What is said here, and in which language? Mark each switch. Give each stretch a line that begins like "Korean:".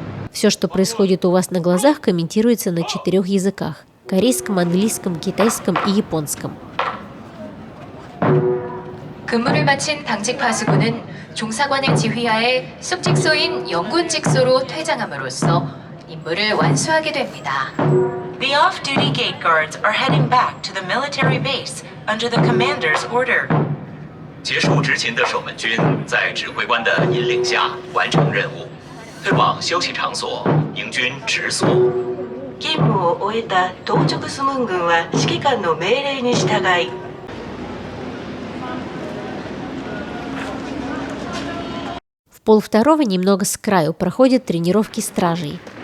Russian: Все, что происходит у вас на глазах, комментируется на 4 языках – корейском, английском, китайском и японском.
Korean: 근무를 마친 당직 파수꾼은 종사관의 지휘하에 숙직소인 영군직소로 퇴장함으로써 임무를 완수하게 됩니다.
English: The off-duty gate guards are heading back to the military base under the commander's order.
Chinese: 结束执勤的守门军在指挥官的引领下完成任务，退往休息场所，迎军直所。
Japanese: 勤務を終えた当直スムン軍は指揮官の命令に従い。
Russian: В 1:30 немного с краю проходят тренировки стражей.